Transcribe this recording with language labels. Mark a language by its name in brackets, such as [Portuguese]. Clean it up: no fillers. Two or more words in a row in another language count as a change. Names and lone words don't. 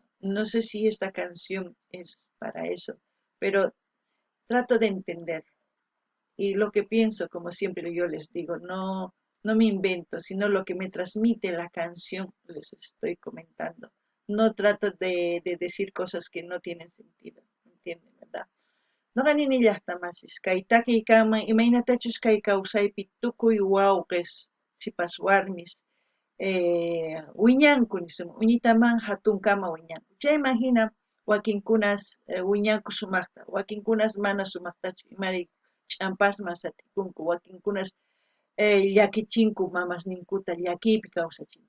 [Spanish] No sé si esta canción es para eso, pero trato de entender. Y lo que pienso, como siempre yo les digo, no me invento, sino lo que me transmite la canción les estoy comentando. No trato de decir cosas que no tienen sentido, ¿entienden, verdad? [Quechua] No ganini llaqtamasis, kay takiykaman imaynatachus kay kawsaypi tukuy wawqis, sipas warmis, wiñanku nisun, uñitaman hatunkama wiñanku. Chayman hina wakinkunas wiñanku sumaqta, wakinkunas mana sumaqtachu, imari ch'ampasman satikunku, wakinkunas llakichinku mamasninkuta llakiypi kawsachinku.